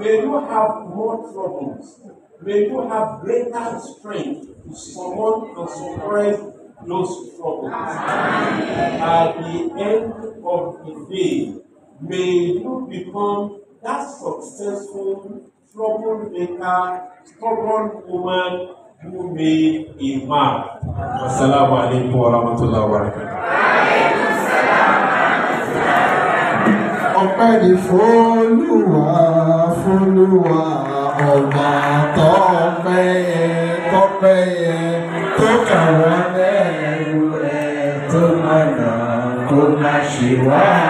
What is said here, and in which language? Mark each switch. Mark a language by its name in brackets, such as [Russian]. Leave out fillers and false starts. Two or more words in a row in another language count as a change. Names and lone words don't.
[English] May you have more troubles. May you have greater strength to summon and suppress those troubles. At the end of the day, may you become that successful, troublemaker, stubborn woman who made a man. [Arabic] السلام عليكم ورحمة الله وبركاته. [Yoruba] Ọpẹ́ ni f'Olúwa, f'Olúwa, ọba tọ́pẹ́ yẹ, tó kà wá lẹ́rù ẹ̀ tó mọ̀nà kó má ṣe wá.